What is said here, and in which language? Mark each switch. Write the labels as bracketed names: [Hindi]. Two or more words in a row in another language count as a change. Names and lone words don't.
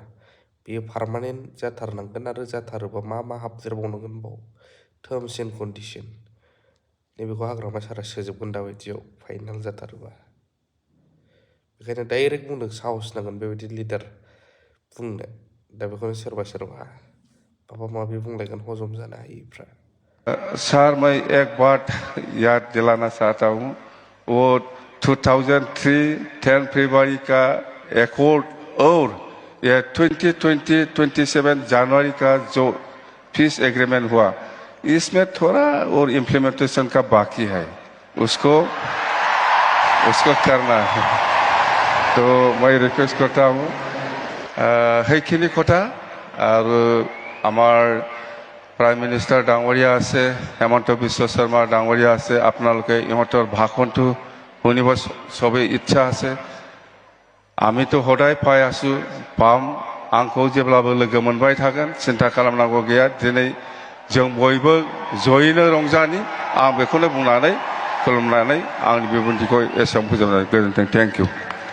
[Bodo] बेयो पारमानेन्ट जाथारनांगोन आरो जाथारोबा मा हाबदेरबावनांगोन बाव [English] terms and condition [Bodo] नैबेखौ हाग्रामा सारा सोजोबगोन दाबायदियाव फाइनाल जाथारोबा। बेखायनो डाइरेक्ट बुंदों साहस नांगोन बेबायदि लिडार बुंनो। दा बेखौनो सोरबा माबा माबि बुंलायगोन हजम जानो हायिफ्रा। [Hindi] सर मैं एक बात याद दिलाना चाहता हूँ वो 2003 10 फरवरी का एकॉर्ड और ये 2027 जनवरी का जो [English] peace agreement [Hindi] हुआ इसमें थोड़ा और इम्प्लीमेंटेशन का बाकी है उसको करना है। तो मैं रिक्वेस्ट करता हूँ [Assamese] সেইখিনি কথা আৰু আমাৰ [English] prime minister [Assamese] ডাঙৰীয়া আছে, হেমন্ত বিশ্ব শৰ্মা ডাঙৰীয়া আছে, আপোনালোকে ইহঁতৰ ভাষণটো শুনিব চবেই ইচ্ছা আছে। [Bodo] आमितो हदाय पाइ आसु पाम आंखौ जेब्लाबो लोगो मोनबाय थागोन सिन्था खालामनांगौ गैया। दिनै जों बयबो जयैनो रंजानि आं बेखौनो बुंनानै खुलुमनानै आंनि बिबुंथिखौ एसेयावनो फोजोबनाय गोजोन्थों। [English] thank you.